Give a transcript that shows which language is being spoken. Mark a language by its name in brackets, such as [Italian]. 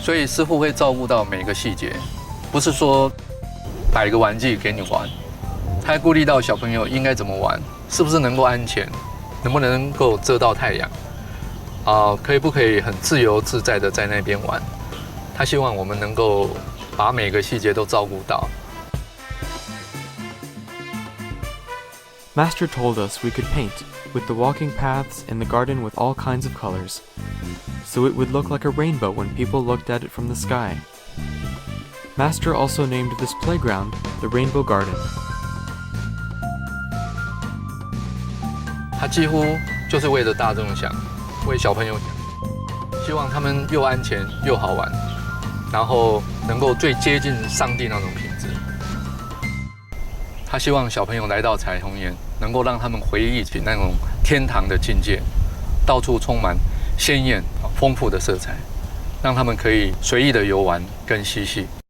[Chinese] 所以师父会照顾到每个细节，不是说摆个玩具给你玩，他还顾虑到小朋友应该怎么玩，是不是能够安全，能不能够遮到太阳，可不可以很自由自在的在那边玩？他希望我们能够把每个细节都照顾到。 [English] Master told us we could paint with the walking paths in the garden with all kinds of colors, so it would look like a rainbow when people looked at it from the sky. Master also named this playground the Rainbow Garden. [Chinese] 他几乎就是为了大众想，为小朋友想，希望他们又安全又好玩，然后能够最接近上帝那种品质。他希望小朋友来到彩虹岩，能够让他们回忆起那种天堂的境界，到处充满鲜艳、丰富的色彩，让他们可以随意的游玩跟嬉戏。